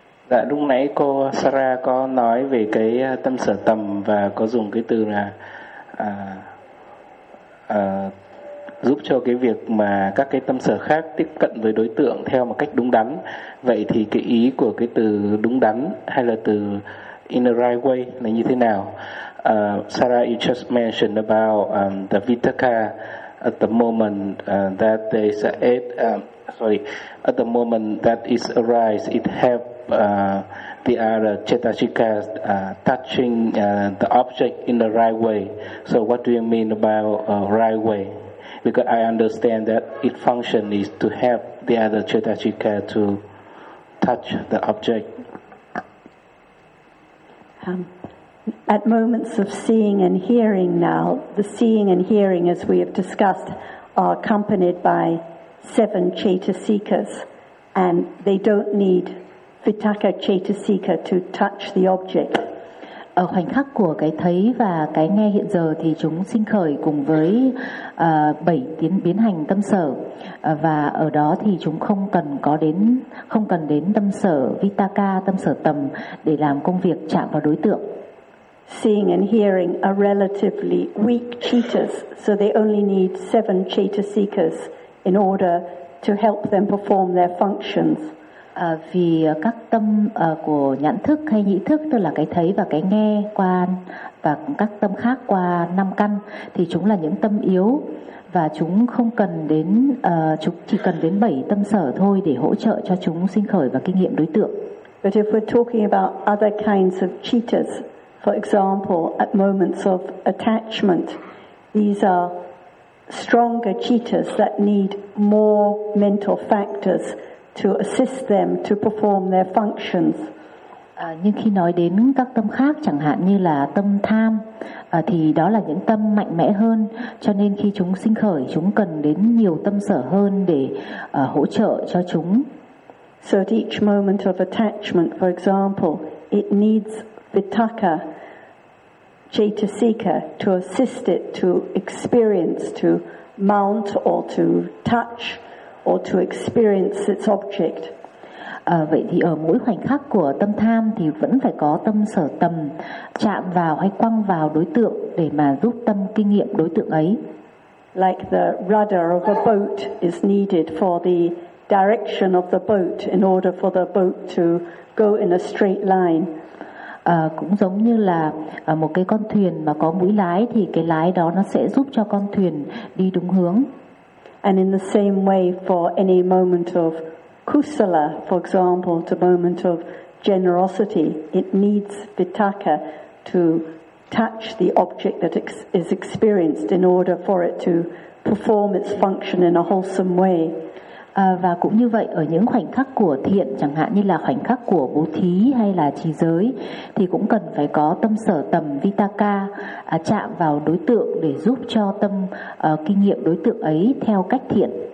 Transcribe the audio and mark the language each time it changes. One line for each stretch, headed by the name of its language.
Vietnamese: Dạ, lúc nãy cô Sarah có nói về cái tâm sở tầm và có dùng cái từ là giúp cho cái việc mà các cái tâm sở khác tiếp cận với đối tượng theo một cách đúng đắn. Vậy thì cái ý của cái từ đúng đắn hay là từ
English: in the right way
Vietnamese: là như thế nào?
English: Sarah, you just mentioned about the vitaka at the moment that there is at the moment that it arises, it have the other chetasika touching the object in the right way. So what do you mean about right way? Because I understand that its function is to help the other chetasika to touch the object. At moments of seeing and hearing now, the seeing and hearing, as we have discussed, are accompanied by seven chetasikas, and they don't need vitaka chetasika to touch the object.
Vietnamese: Ở khoảnh khắc của cái thấy và cái nghe hiện giờ thì chúng sinh khởi cùng với bảy tiến biến hành tâm sở và ở đó thì chúng không cần đến tâm sở vitaka, tâm sở tầm để làm công việc chạm vào đối tượng.
English: Seeing and hearing are relatively weak cheetahs, so they only need seven chetasikas in order to help them perform their functions.
Vietnamese: Vì các tâm của nhãn thức hay nhĩ thức, tức là cái thấy và cái nghe qua và các tâm khác qua năm căn, thì chúng là những tâm yếu và chúng không cần đến chỉ cần đến bảy tâm sở thôi để hỗ trợ cho chúng sinh khởi và kinh nghiệm đối tượng.
English: But if we're talking about other kinds of cheetahs, for example, at moments of attachment, these are stronger cheetahs that need more mental factors to assist them to perform their functions.
Vietnamese: Nhưng khi nói đến các tâm khác, chẳng hạn như là tâm tham, thì đó là những tâm mạnh mẽ hơn, cho nên khi chúng sinh khởi, chúng cần đến nhiều tâm sở hơn để hỗ trợ cho chúng.
English: So at each moment of attachment, for example, it needs vitaka, chaitasika, to assist it to experience, to mount or to touch or to experience its object.
Vietnamese: Vậy thì ở mỗi khoảnh khắc của tâm tham thì vẫn phải có tâm sở tầm chạm vào hay quăng vào đối tượng để mà giúp tâm kinh nghiệm đối tượng ấy.
English: Like the rudder of a boat is needed for the direction of the boat in order for the boat to go in a straight line.
Vietnamese: Cũng giống như là một cái con thuyền mà có mũi lái thì cái lái đó nó sẽ giúp cho con thuyền đi đúng hướng.
English: And in the same way for any moment of kusala, for example, to moment of generosity, it needs vitaka to touch the object that is experienced in order for it to perform its function in a wholesome way.
Vietnamese: Và cũng như vậy, ở những khoảnh khắc của thiện, chẳng hạn như là khoảnh khắc của bố thí hay là trì giới, thì cũng cần phải có tâm sở tầm vitaka chạm vào đối tượng để giúp cho tâm kinh nghiệm đối tượng ấy theo cách thiện.